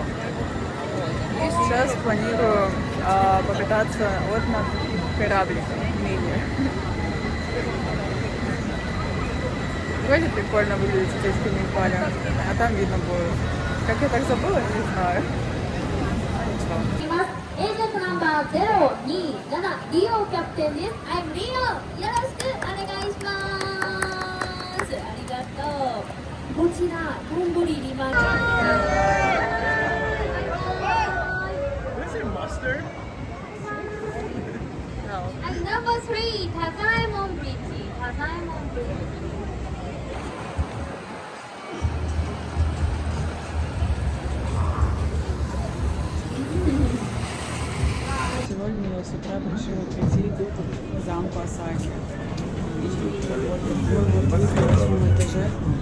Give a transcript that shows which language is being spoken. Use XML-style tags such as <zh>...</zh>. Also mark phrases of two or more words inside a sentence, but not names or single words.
<ru>И сейчас планирую покататься вот на корабликах мини. Вроде прикольно выглядит здесь в Камень-Пале, а там видно будет. Как я так забыла, не знаю. Ничего.</ru> <ja>エージェントナンバー027リオキャプテンです。</ja> <en>I'm Rio。</en> <ja>よろしくお願いします。ありがとう。こちら丼リマ</ja> <en>Is it mustard? And number 3 タザエモンブリッジ。タザエモンブリッジ。</en> <ru>Сегодня я с утра решила прийти к замку Осаки. Вот на 8 этаже.</ru>